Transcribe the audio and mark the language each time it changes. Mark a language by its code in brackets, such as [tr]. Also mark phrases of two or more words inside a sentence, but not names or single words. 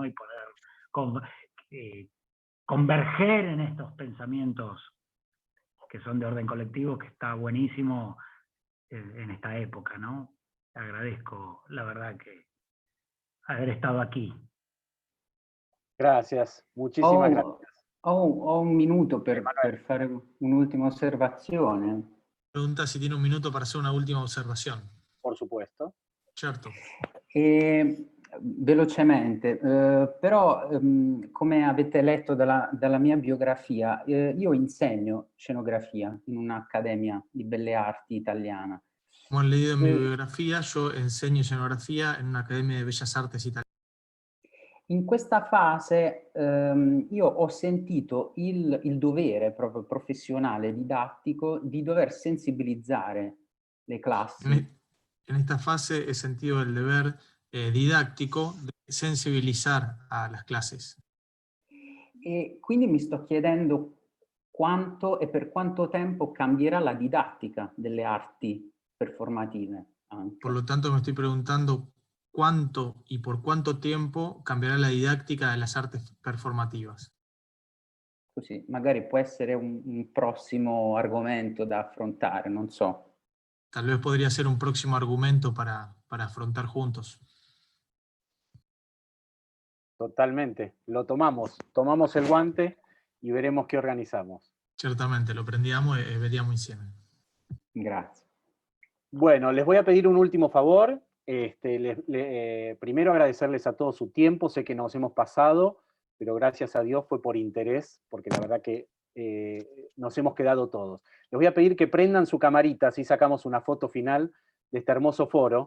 [es] Y poder converger en estos pensamientos que son de orden colectivo, que está buenísimo en esta época, ¿no? Agradezco, la verdad, que haber estado aquí. Gracias, muchísimas gracias. [it] Ho un minuto per fare un'ultima osservazione. [es] Pregunta si tiene un minuto para hacer una última observación. Por supuesto. Cierto. [it] Velocemente, però come avete letto dalla mia biografia, io insegno scenografia in un'accademia di belle arti italiana. [es] Como han leído en mi biografía, yo enseño escenografía en una academia de bellas artes italiana. [it] In questa fase io ho sentito il dovere proprio professionale, didattico, di dover sensibilizzare le classi. [es] En esta fase he sentido el deber didáctico de sensibilizar a las clases. [it] E quindi mi sto chiedendo quanto e per quanto tempo cambierà la didattica delle arti performative anche. [es] Por lo tanto, me estoy preguntando cuánto y por cuánto tiempo cambiará la didáctica de las artes performativas. [it] Così, magari può essere un prossimo argomento da affrontare, non so. [es] Tal vez podría ser un próximo argumento para afrontar juntos. Totalmente, lo tomamos el guante y veremos qué organizamos. [it] Certamente, lo prendiamo e vediamo insieme. Grazie. [es] Bueno, les voy a pedir un último favor. Primero agradecerles a todos su tiempo, sé que nos hemos pasado, pero gracias a Dios fue por interés, porque la verdad que nos hemos quedado todos. Les voy a pedir que prendan su camarita, así sacamos una foto final de este hermoso foro.